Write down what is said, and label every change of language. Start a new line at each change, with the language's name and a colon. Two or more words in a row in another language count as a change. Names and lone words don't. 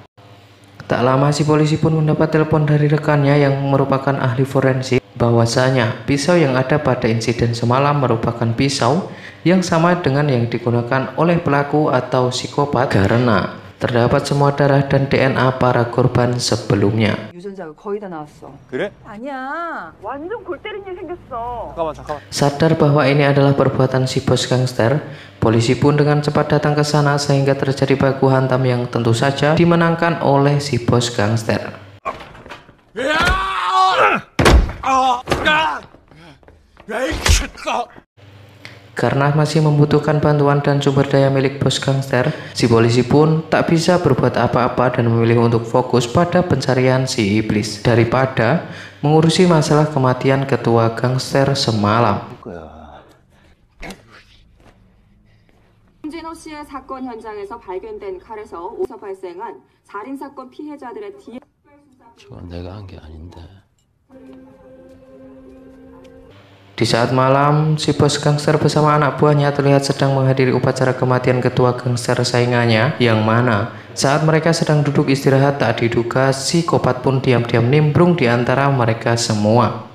Indonesian: Tak lama si polisi pun mendapat telepon dari rekannya yang merupakan ahli forensik bahwasanya pisau yang ada pada insiden semalam merupakan pisau yang sama dengan yang digunakan oleh pelaku atau psikopat, karena Terdapat semua darah dan DNA para korban sebelumnya.
Korean: 유전자가 거의 다 나왔어. 그래? 아니야. 완전 골 때린 일 생겼어. 잠깐만.
Indonesian: Sadar bahwa ini adalah perbuatan si bos gangster, polisi pun dengan cepat datang ke sana sehingga terjadi baku hantam yang tentu saja dimenangkan oleh si bos gangster. Karena masih membutuhkan bantuan dan sumber daya milik bos gangster, si polisi pun tak bisa berbuat apa-apa dan memilih untuk fokus pada pencarian si iblis daripada mengurusi masalah kematian ketua gangster semalam.
Korean: 홍진호 씨의 사건 현장에서 발견된 칼에서 오서 발생한 살인사건 피해자들의 DNA 저건 내가 한 게 아닌데.
Indonesian: Di saat malam, si bos gangster bersama anak buahnya terlihat sedang menghadiri upacara kematian ketua gangster saingannya, yang mana saat mereka sedang duduk istirahat tak diduga psikopat pun diam-diam nimbrung di antara mereka semua.